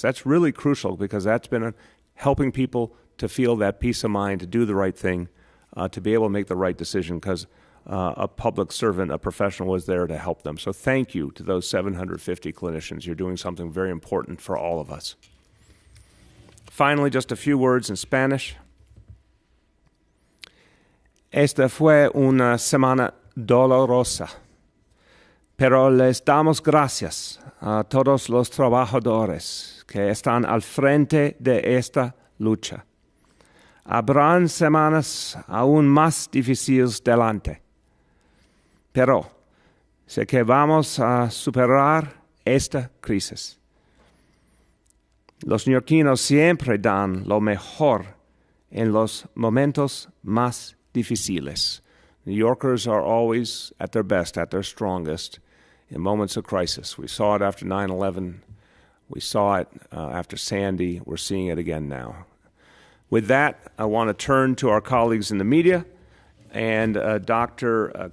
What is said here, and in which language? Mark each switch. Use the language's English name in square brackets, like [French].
[English] That's really crucial because that's been helping people to feel that peace of mind, to do the right thing, to be able to make the right decision because a public servant, a professional was there to help them. So thank you to those 750 clinicians. You're doing something very important for all of us. Finally, just a few words in Spanish. [Spanish] Esta fue una semana dolorosa, pero les damos gracias a todos los trabajadores que están al frente de esta lucha. Habrán semanas aún más difíciles delante, pero sé que vamos a superar esta crisis. Los neoyorquinos siempre dan lo mejor en los momentos más difíciles. [English] New Yorkers are always at their best, at their strongest in moments of crisis. We saw it after 9/11. We saw it after Sandy. We're seeing it again now. With that, I want to turn to our colleagues in the media, and Dr.